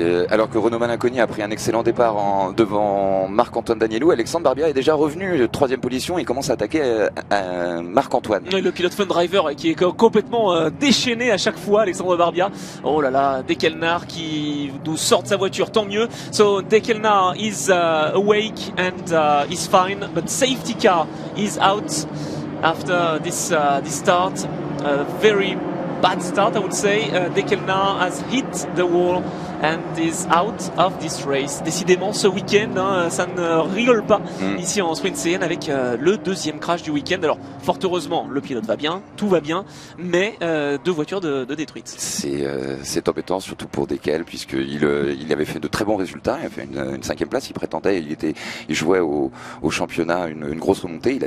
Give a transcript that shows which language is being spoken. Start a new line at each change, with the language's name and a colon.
French: Alors que Renaud Malinconi a pris un excellent départ devant Marc-Antoine Danilou, Alexandre Barbia est déjà revenu, troisième position, il commence à attaquer Marc-Antoine. Le pilote Fun Driver qui est complètement déchaîné à chaque fois, Alexandre Barbia. Oh là là, Dekelnar qui nous sort de sa voiture, tant mieux.
English: So Dekelnar is awake and is fine, but safety car is out after this start. Very bad start, I would say. Dekelnar has hit the wall and is out of this race.
French: Décidément, ce week-end, ça ne rigole pas ici en Sprint CN avec le deuxième crash du week-end. Alors, fort heureusement, le pilote va bien, tout va bien, mais deux voitures de détruites. C'est embêtant, surtout pour Dekel, puisqu'il avait fait de très bons résultats. Il a fait une 5e place, il prétendait, il jouait au championnat une grosse remontée.